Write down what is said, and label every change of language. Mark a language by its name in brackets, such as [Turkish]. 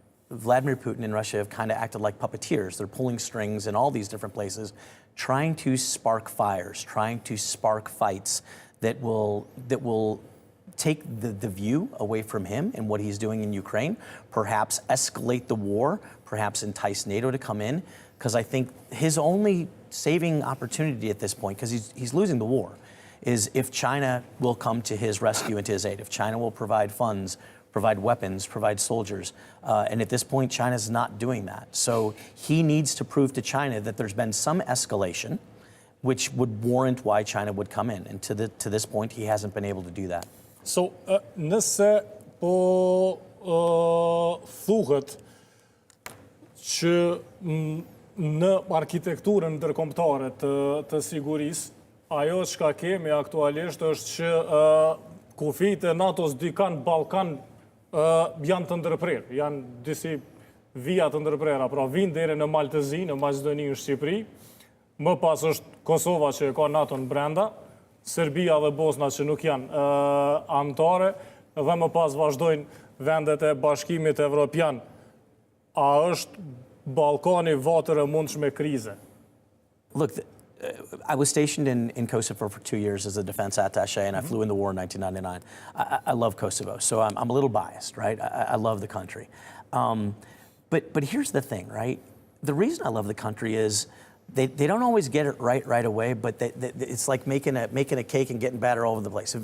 [English] Vladimir Putin and Russia have kind of acted like puppeteers. They're pulling strings in all these different places, trying to spark fires, trying to spark fights that will take the view away from him and what he's doing in Ukraine, perhaps escalate the war, perhaps entice NATO to come in, because I think his only saving opportunity at this point, because he's losing the war, is if China will come to his rescue and to his aid, if China will provide funds, provide weapons, provide soldiers. And at this point, China's not doing that. So he needs to prove to China that there's been some escalation, which would warrant why China would come in. And to this point, he hasn't been able to do that. [Albanian] So, nëse po thuhet që në arkitekturën ndërkombëtare të sigurisë, ajo çka kemi aktualisht është që kufijtë e NATO-s dikan Ballkan janë të ndërprerë, janë disi vija të ndërprera, pra vinë deri në Maltezi, në Maqedoni, në Shqipëri, më pas është Kosova që ka NATO-n brenda, Serbia dhe Bosna që nuk janë anëtare, dhe më pas vazhdojnë vendet e Bashkimit Evropian. A është Ballkani vatër e mundshme krize? [English] Look, I was stationed in Kosovo for 2 years as a defense attaché, and I flew in the war in 1999. I love Kosovo, so I'm a little biased, right? I love the country. But here's the thing, right? The reason I love the country is they don't always get it right away, but it's like making a cake and getting batter all over the place.